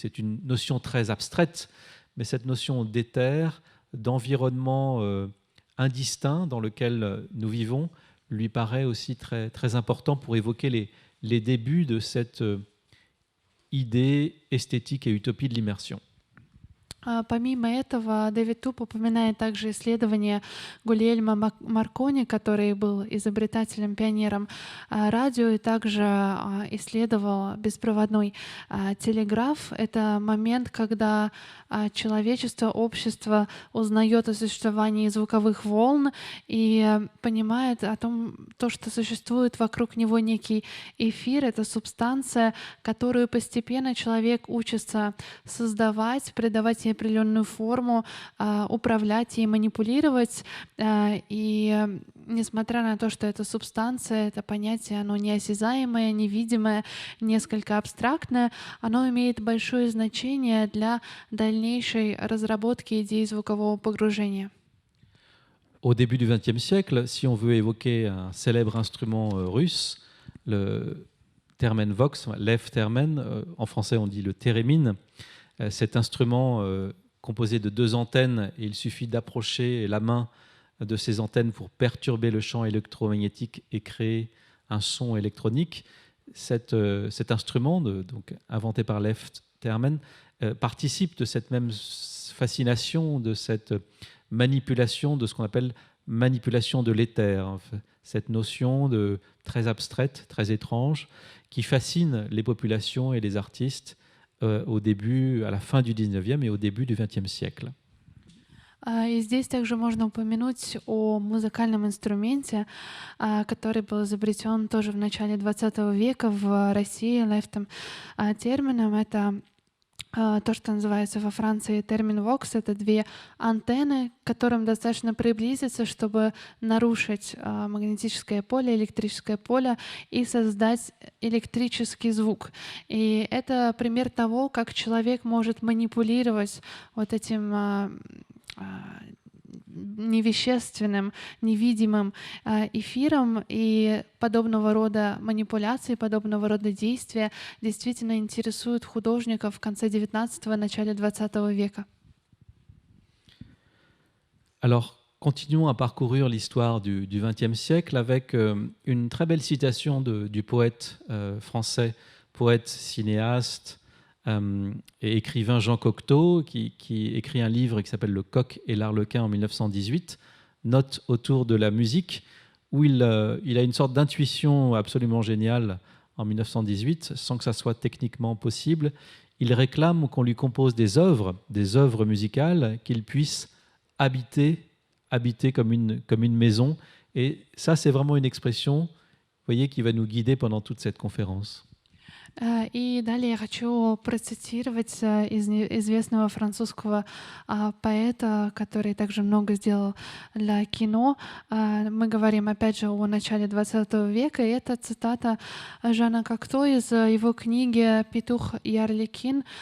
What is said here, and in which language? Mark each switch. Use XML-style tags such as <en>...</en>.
<fr>C'est une notion très abstraite, mais cette notion d'éther, d'environnement indistinct dans lequel nous vivons, lui paraît aussi très, très important pour évoquer les débuts de cette idée esthétique et utopie de l'immersion.</fr> <ru>Помимо этого, Дэвид Туп упоминает также исследование Гульельма Маркони, который был изобретателем, пионером радио, и также исследовал беспроводной телеграф. Это момент, когда человечество, общество узнает о существовании звуковых волн и понимает о том, что существует вокруг него некий эфир, это субстанция, которую постепенно человек учится создавать, придавать ей определенную форму, управлять и манипулировать. И несмотря на то, что это субстанция, это понятие, оно неосязаемое, невидимое, несколько абстрактное, оно имеет большое значение для дальнейшей разработки идей звукового погружения.</ru> <fr>Au début du XXe siècle, si on veut évoquer un célèbre instrument russe, le Termenvox, Lev Termen, en français on dit le thérémine, cet instrument composé de 2 antennes, et il suffit d'approcher la main de ces antennes pour perturber le champ électromagnétique et créer un son électronique. Cet instrument, donc inventé par Lev Termen, participe de cette même fascination, de cette manipulation, de ce qu'on appelle manipulation de l'éther, cette notion très abstraite, très étrange, qui fascine les populations et les artistes au début, à la fin du 19e et au début du 20e siècle.</fr> <ru>И здесь также можно упомянуть о музыкальном инструменте, который был изобретен тоже в начале XX века в России Левом Терменом. Это то, что называется во Франции терминвокс. Это 2 антенны, к которым достаточно приблизиться, чтобы нарушить магнетическое поле, электрическое поле и создать электрический звук. И это пример того, как человек может манипулировать вот этим невещественным, невидимым эфиром, и подобного рода манипуляции, подобного рода действия действительно интересуют художников в конце XIX – начале XX века.</ru> <fr>Alors, continuons à parcourir l'histoire du XXe siècle avec une très belle citation du poète français, poète, cinéaste, et écrivain Jean Cocteau, qui écrit un livre qui s'appelle Le Coq et l'Arlequin en 1918, note autour de la musique, où il a une sorte d'intuition absolument géniale en 1918, sans que ça soit techniquement possible. Il réclame qu'on lui compose des œuvres musicales qu'il puisse habiter comme une maison. Et ça, c'est vraiment une expression, vous voyez, qui va nous guider pendant toute cette conférence.</fr> <ru>И далее я хочу процитировать известного французского поэта, который также много сделал для кино. Мы говорим опять же о начале XX века, и это цитата Жана Кокто из его книги «Петух и Арлекин.</ru>